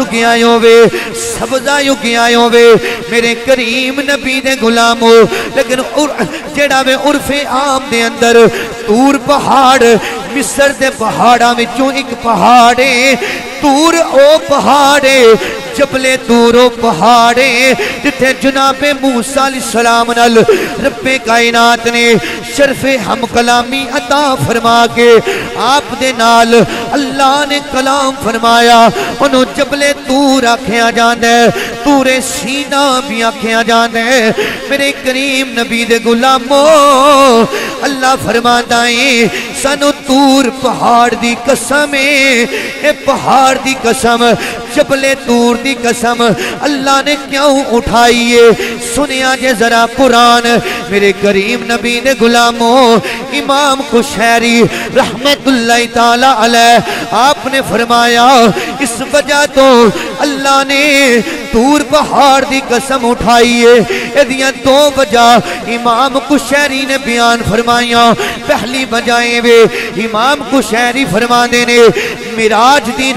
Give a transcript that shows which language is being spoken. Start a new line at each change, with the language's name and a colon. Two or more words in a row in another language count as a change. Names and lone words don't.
Punjabi: اگیا ہووے سبزہ اگیا ہووے میرے کریم نبی دے غلامو لیکن جیڑا میں عرف عام دے اندر تور پہاڑ مصر دے پہاڑاں وچوں ایک پہاڑ ہے تور او پہاڑ ہے جبل تور او پہاڑ ہے جتھے جناب موسیٰ
Arabic: علیہ السلام
Punjabi: نال رب کائنات نے شرف ہم کلامی عطا فرما کے آپ دے نال اللہ نے کلام فرمایا انہوں جبل تور آکھیا جاندے تور سینہ بھی آکھیا جاندے میرے کریم نبی دے غلامو اللہ فرماتا ہے سانو تور پہاڑ دی قسم اے پہاڑ دی قسم جبل تور دی قسم اللہ نے کیوں اٹھائیے سنیا جے ذرا قرآن میرے کریم نبی نے غلاموں امام قشیری
Arabic: رحمت اللہ تعالی علیہ
Punjabi: آپ نے فرمایا اس وجہ تو اللہ نے تور پہاڑ دی قسم اٹھائیے ادیاں دو وجہ امام قشیری نے بیان فرمایا پہلی وجہ وے امام قشیری فرما دینے معراج